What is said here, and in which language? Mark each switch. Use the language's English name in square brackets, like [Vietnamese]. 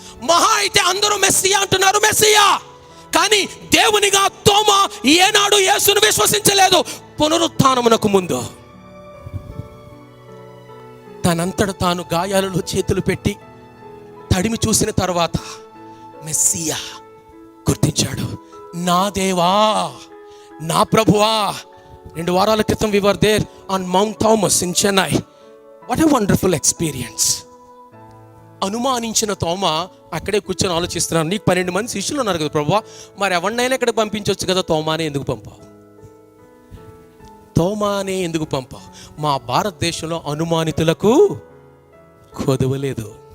[Telugu] మహా అయితే అందరూ మెస్సియా అంటున్నారు, మెస్సియా. కానీ దేవునిగా తోమా ఏనాడు యేసును విశ్వసించలేదు. పునరుత్థానమునకు ముందు తనంతట తాను గాయాలలో చేతులు పెట్టి తడిమి చూసిన తర్వాత మెస్సియా గుర్తించాడు. నా దేవా నా ప్రభువా. 2 వారాల క్రితం [English] we were there on Mount Thomas in Chennai. What a wonderful experience. [Telugu] అనుమానించిన తోమా అక్కడే కూర్చొని ఆలోచిస్తున్నాను, నీకు 12 మంది శిష్యులు ఉన్నారు కదా ప్రభువా, మరి ఎవరినైనా ఇక్కడ పంపించవచ్చు కదా, తోమానే ఎందుకు పంపావు? తోమానే ఎందుకు పంపావు? మా భారతదేశంలో అనుమానితులకు కొదవలేదు.